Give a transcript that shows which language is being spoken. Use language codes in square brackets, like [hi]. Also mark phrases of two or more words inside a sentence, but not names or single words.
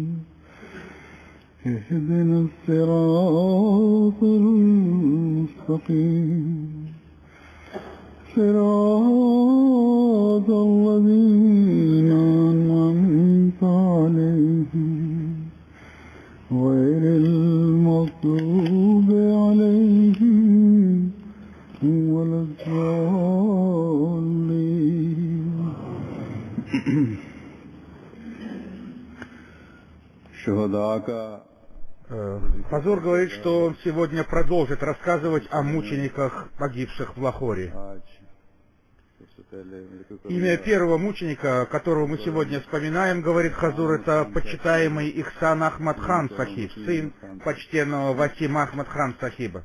[ar] اهدنا الصراط المستقيم صراط الذين أنعمت عليهم غير المغضوب عليهم ولا الضالين. [ur] شهداء का [ru] Хазур говорит, что он сегодня продолжит рассказывать о мучениках, погибших в Лахоре. Имя первого мученика, которого мы сегодня вспоминаем, говорит Хазур, это почитаемый Ихсан Ахмад хан Сахиб, сын почтенного Васима Ахмад хан Сахиба.